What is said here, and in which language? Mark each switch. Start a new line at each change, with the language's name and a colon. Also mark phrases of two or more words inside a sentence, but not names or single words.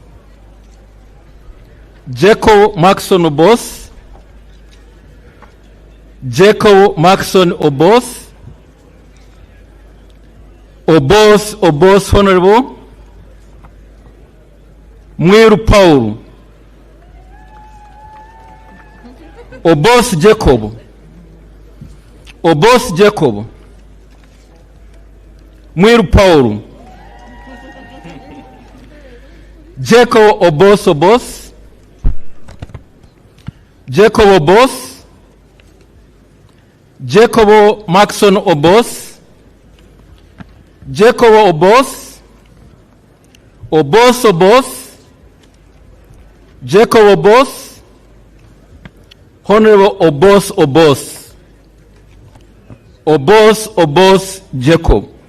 English: Jacob Maxon Obos, Jacob Maxon Obos, Obos Obos Honorable Mwiru Paul, Obos Jacob, Obos Jacob, Mwiru Paul, Jacob Obos Obos, Jacob Obos, Jacob Maxon Obos, Jacob Obos, Obos Obos, Jacob Obos, Honorable Obos Obos, Obos Obos Jacob,